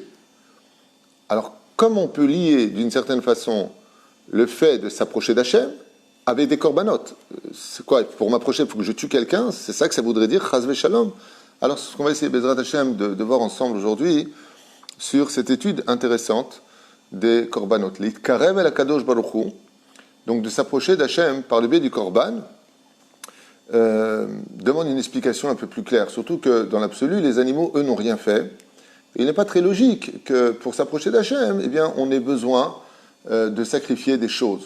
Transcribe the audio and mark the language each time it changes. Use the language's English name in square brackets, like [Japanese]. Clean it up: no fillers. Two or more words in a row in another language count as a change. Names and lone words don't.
[French] Alors, comme on peut lier d'une certaine façon le fait de s'approcher d'Hachem avec des korbanot? C'est quoi? Pour m'approcher, il faut que je tue quelqu'un? C'est ça que ça voudrait dire, [Hebrew] חס ושלום. [French] Alors, c'est ce qu'on va essayer, [Hebrew] בעזרת השם, [French] de voir ensemble aujourd'hui sur cette étude intéressante des korbanot. [Hebrew] להתקרב אל הקדוש ברוך הוא, [French] donc de s'approcher d'Hachem par le biais du korban, demande une explication un peu plus claire. Surtout que dans l'absolu, les animaux, eux, n'ont rien fait. Et il n'est pas très logique que pour s'approcher d'Hachem, eh bien, on ait besoin de sacrifier des choses.